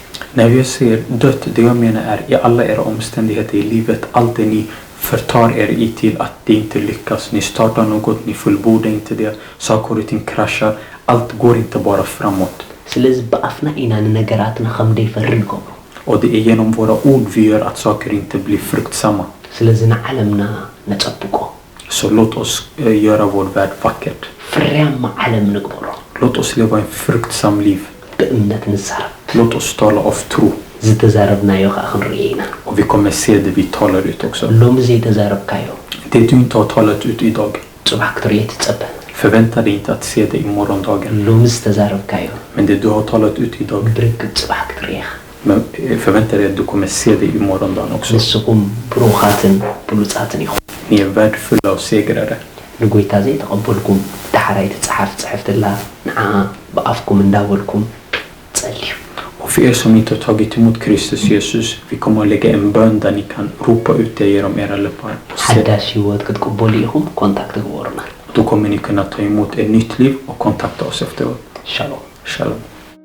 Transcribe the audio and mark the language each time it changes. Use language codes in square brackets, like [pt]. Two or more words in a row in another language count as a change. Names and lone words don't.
[sv] När vi ser dött, det jag menar är i alla era omständigheter i livet, allt det ni förtar er i till att det inte lyckas. Ni startar något, ni fullbordar inte det, saker och ting kraschar, allt går inte bara framåt. [ti] ስለዚ ብኣፍና ኢና ንነገራትና ከም ደይፈርድ ገብሮ [sv] Och det är genom våra ord vi gör att saker inte blir fruktsamma. [ti] ስለዚ ንዓለምና ነጸብቆ [sv] Så låt oss göra vår värld vackert. [ti] ፍርያማ ዓለም ንግበሮ [sv] Låt oss leva en fruktsam liv. [ti] ብእምነት ንዛረብ [sv] Låt oss tala av tro. [ti] ዝተዛረብናዮ ከዓ ክንርኢ ኢና [sv] Och vi kommer se det vi talar ut också. [ti] ሎሚ ዘይተዛረብካዮ [sv] Det du inte har talat ut idag, [ti] ጽባሕ ክትርእየ ትጸብሕ [sv] förvänta dig inte att se det i morgondagen. [ti] ሎሚ ዝተዛረብካዮ [sv] Men det du har talat ut idag, [ti] ብርግጽ ጽባሕ ክትርእየኻ [sv] men förvänta dig att du kommer se det i morgondagen också. [ti] ንስኹም ብሩኻትን ብሉጻትን ኢኹም [sv] Ni är värdefulla och segrare. [ti] ንጎይታ ዘይተቐበልኩም ዳሕራይ ትጽሓፍ ጽሕፍትላ ንዓ ብኣፍኩም እንዳበልኩም ጸልዩ [sv] Och för er som inte har tagit emot Kristus Jesus, vi kommer att lägga en bön där ni kan ropa ut det genom era läppar. [ti] ሓዳሽ ህይወት ክትቅበሉ ኢኹም ኮንታክት ግበሩና [sv] Då kommer ni kunna ta emot ett nytt liv och kontakta oss efteråt. [ti] ሻሎም [sv] Shalom.